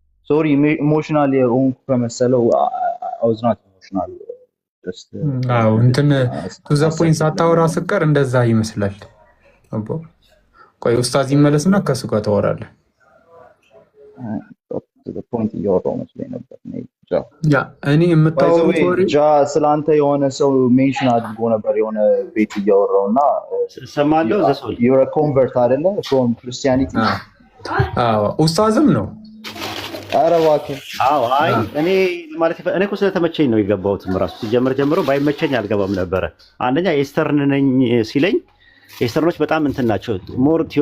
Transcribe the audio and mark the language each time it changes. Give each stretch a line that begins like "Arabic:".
Amharic: ሶሪ ኢሞሽናል የሆንኩ ከመሰለው
English: I was not emotional just
Amharic: እንትን ቱ ዘ ፖይንት ሳታወራ ስቀር እንደዛ ይመስላል። አቦ ቆይ ኡስታዝ ይመለስና ከሱ ጋር ታወራለህ። ፖይንት እያወራሁ መስሎኝ ነበር። ያ እኔ የምታወሩት ወሬ ስላንተ የሆነ ሰው ሜንሽን አድርጎ ነበር የሆነ ቤት እያወራውና ሰማለሁ። ዘሶል
English: you're a convert አይደለ from Christianity?
Amharic: ኡስታዝም ነው። ኧረ እባክህ አይ እኔ ማለት እኔ እኮ ስለተመቸኝ ነው የገባሁትም ራሱ ሲጀምር ጀምሮ ባይመቸኝ አልገባም ነበረ። አንደኛ ኤስተርን ነኝ ሲለኝ ኤስተርኖች በጣም እንትን ናቸው ሞር